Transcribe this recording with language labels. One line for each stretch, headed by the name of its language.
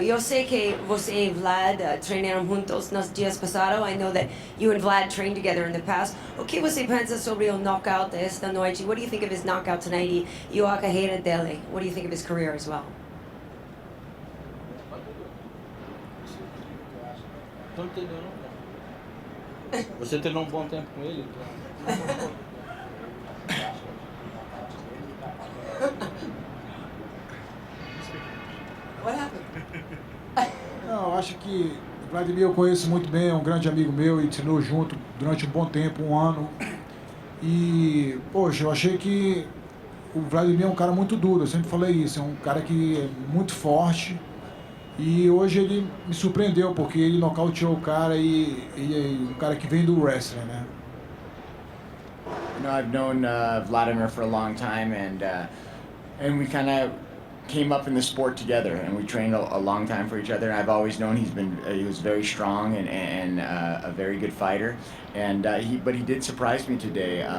Portuguese: Eu sei que você e Vlad treinaram juntos nos dias passados.
English: I know that you and Vlad trained together in the past.
Portuguese: O que você pensa sobre o knockout esta noite?
English: What do you think of his knockout tonight
Portuguese: e a carreira dele?
English: What do you think of his career as well?
Portuguese: Não entendeu, não? Você treinou bom tempo com ele?
English: What happened?
Portuguese: Não, eu acho que o Vladimir eu conheço muito bem, é um grande amigo meu e treinou junto durante um bom tempo, um ano. E, poxa, eu achei que o Vladimir é um cara muito duro, eu sempre falei isso, é um cara que é muito forte. E hoje ele me surpreendeu, porque ele nocauteou o cara e um cara que vem do wrestling, né?
English: You know, I've known Vladimir for a long time, and we kind of came up in the sport together, and we trained a long time for each other. And I've always known he was very strong and a very good fighter, and but he did surprise me today.